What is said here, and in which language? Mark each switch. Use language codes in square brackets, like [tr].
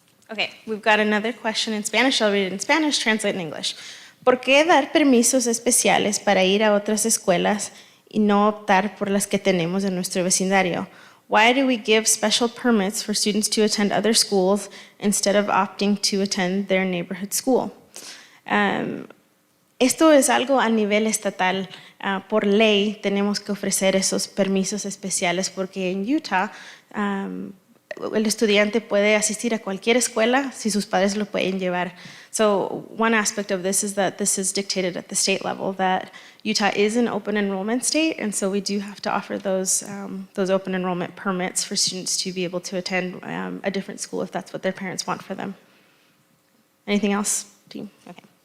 [en] Okay, we've got another question in Spanish. I'll read it in Spanish, translate in English. [es] ¿Por qué dar permisos especiales para ir a otras escuelas y no optar por las que tenemos en nuestro vecindario? [en] Why do we give special permits for students to attend other schools instead of opting to attend their neighborhood school? [es] Esto es algo a nivel estatal. Por ley tenemos que ofrecer esos permisos especiales porque en Utah el estudiante puede asistir a cualquier escuela si sus padres lo pueden llevar. [en] So one aspect of this is that this is dictated at the state level, that Utah is an open enrollment state, and so we do have to offer those open enrollment permits for students to be able to attend a different school if that's what their parents want for them. Anything else, team? Okay.